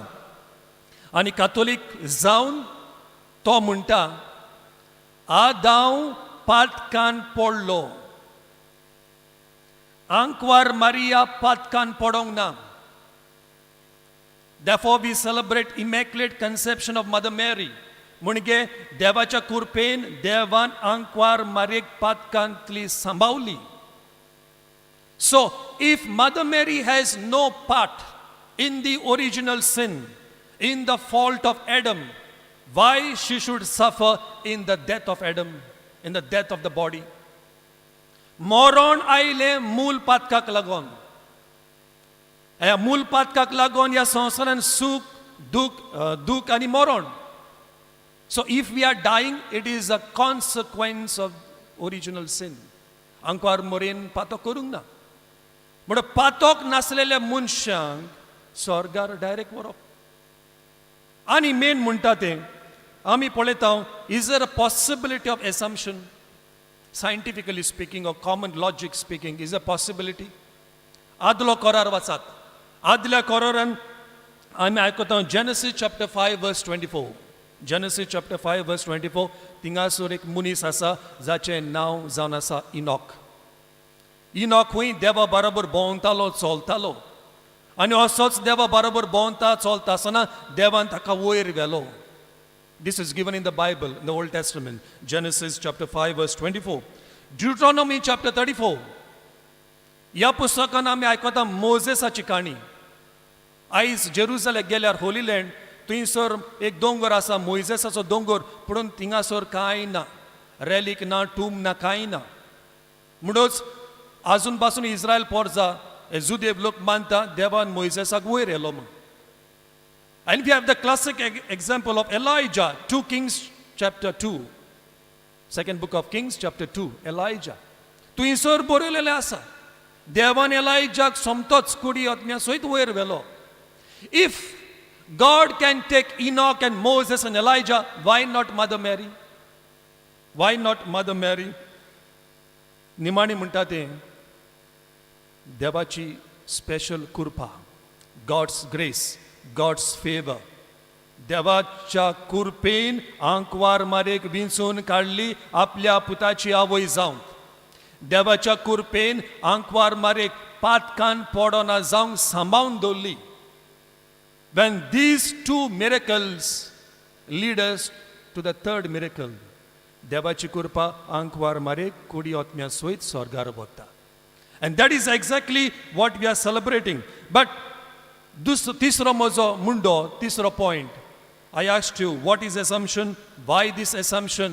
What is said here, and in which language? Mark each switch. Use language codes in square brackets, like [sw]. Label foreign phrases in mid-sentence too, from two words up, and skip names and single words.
[kok] आनी कातोलीक जावन तो म्हणटा, आदांव पातकान पडलो, आंकवार मारिया पातकान पडोंक ना. [en] Therefore we celebrate Immaculate Conception of Mother Mary. [kok] म्हणजे देवाच्या कृपेन देवान आंकवार मारेक पातकांतली सांबावली. [en] So if Mother Mary has no part in the original sin, in the fault of Adam, why she should suffer in the death of Adam, in the death of the body? [kok] मोरोन आयले मूल पातकाक लागोन. ह्या मूल पातकाक लागोन ह्या संवसारान सुख, दूख आनी मोरोन. [en] So if we are dying, it is a consequence of original sin. [kok] आंकवार मोरेन पातक करूंक ना. म्हणून पातक नासलेल्या मनशांक स्वर्गार डायरेक्ट व्हरप. आनी मेन म्हणटा तें आमी पळयता, [en] is there a possibility of assumption? scientifically speaking or common logic speaking, is a possibility? [kok] आदलो कोरार वाचात. आदल्या कोरारान आमी आयकता [en] Genesis chapter 5 verse 24. [kok] Genesis chapter 5 verse 24. थिंगासोर एक मनीस आसा जाचें नांव जावन आसा इनॉक. इनॉक खूंय देवा बरोबर भोंवतालो, चलतालो. आनी असोच देवा बरोबर भोंवता चलता आसतना देवान ताका वयर व्हेलो. [en] This is given in the Bible, in the Old Testament. Genesis chapter 5 verse 24. Deuteronomy chapter 34. [kok] ह्या पुस्तकान आमी आयकता मोजेसाची काणी. आयज जेरुसलेम गेल्यार होली लँड, थंयसर एक दोंगर आसा, मोइजेसाचो दोंगर, पूण थिंगासर कांय ना, रॅलीक ना, टूम ना, कांय ना. म्हणूच आजून पासून इस्रायल पोरजा जुदेव लोक मानता देवान मोइजेसाक वयर येलो म्हूण. [en] And we have the classic example of Elijah, 2 Kings chapter 2. Second book of Kings chapter 2, Elijah. [kok] थंयसर बरयलेलें आसा देवान एलायजाक सोमतोच कुडी आत्म्या सयत वयर व्हेलो. [en] If God can take Enoch and Moses and Elijah, why not Mother Mary? Why not Mother Mary? [kok] निमाणी म्हणटा तें देवाची स्पेशल कृपा, [en] God's grace, God's favor. [kok] देवाच्या कृपेन आंकवार मारेक विंचून काडली आपल्या पुताची आवय जावंक. देवाच्या कृपेन आंकवार मारेक पातकान पडोना जावंक सांबाळून दवरली. [en] When these two miracles lead us to the third miracle, [kok] देवाची कृपा आंकवार मारेक कुडी आत्म्या सयत स्वर्गार वता. [en] And that is exactly what we are celebrating. But [kok] तिसरो म्हजो मुंडो, तिसरो point. [en] I asked you, what is assumption? Why this assumption?